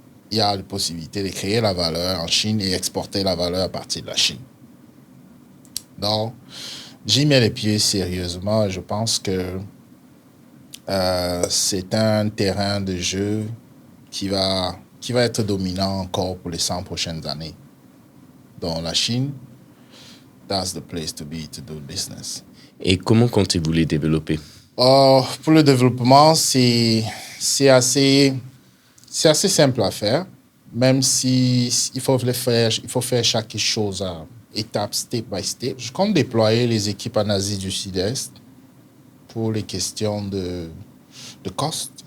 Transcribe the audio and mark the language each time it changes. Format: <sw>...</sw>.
<fr>Il y a la possibilité de créer la valeur en Chine et exporter la valeur à partir de la Chine. Donc, j'y mets les pieds sérieusement. Je pense que c'est un terrain de jeu qui va qui va être dominant encore pour les 100 prochaines années. Dans la Chine,</fr> <en>that's the place to be to do business.</en> <fr>Et comment comptez-vous les développer? Pour le développement, c'est assez simple à faire, même si il faut faire chaque chose à étape,</fr> <en>step by step.</en> <fr>Je compte déployer les équipes en Asie du Sud-Est pour les questions de cost.</fr>